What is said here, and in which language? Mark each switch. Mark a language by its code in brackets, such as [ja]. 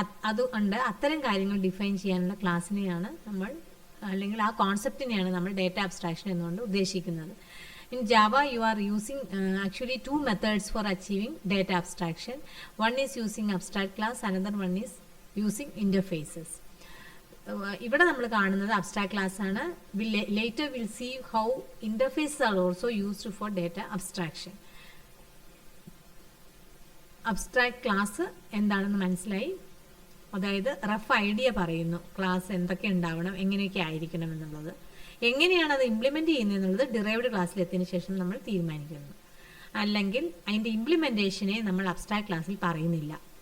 [ml] അതുകൊണ്ട് അത്തരം കാര്യങ്ങൾ ഡിഫൈൻ ചെയ്യാനുള്ള ക്ലാസ്സിനെയാണ് നമ്മൾ, അല്ലെങ്കിൽ ആ കോൺസെപ്റ്റിനെയാണ് നമ്മൾ ഡേറ്റ അബ്സ്ട്രാക്ഷൻ എന്നുകൊണ്ട് ഉദ്ദേശിക്കുന്നത്. [en] In Java, you are using actually two methods for achieving data abstraction. One is using abstract class, another one is using interfaces. [ml] ഇവിടെ നമ്മൾ കാണുന്നത് അബ്സ്ട്രാക്ട് ക്ലാസ് ആണ്. [en] Later we'll see how interfaces are also used for data abstraction. [ml] Abstract class എന്താണെന്ന് മനസ്സിലായി. അതായത് rough idea പറയുന്നു, class എന്തൊക്കെ ഉണ്ടാവണം, എങ്ങനെയൊക്കെ ആയിരിക്കണം എന്നുള്ളത്. എങ്ങനെയാണ് അത് ഇംപ്ലിമെൻ്റ് ചെയ്യുന്നത് എന്നുള്ളത് ഡിറൈവ്ഡ് ക്ലാസ്സിലെത്തിയതിനു ശേഷം നമ്മൾ തീരുമാനിക്കുന്നു. അല്ലെങ്കിൽ അതിൻ്റെ ഇംപ്ലിമെൻറ്റേഷനെ നമ്മൾ അബ്സ്ട്രാക്ട് ക്ലാസ്സിൽ പറയുന്നില്ല.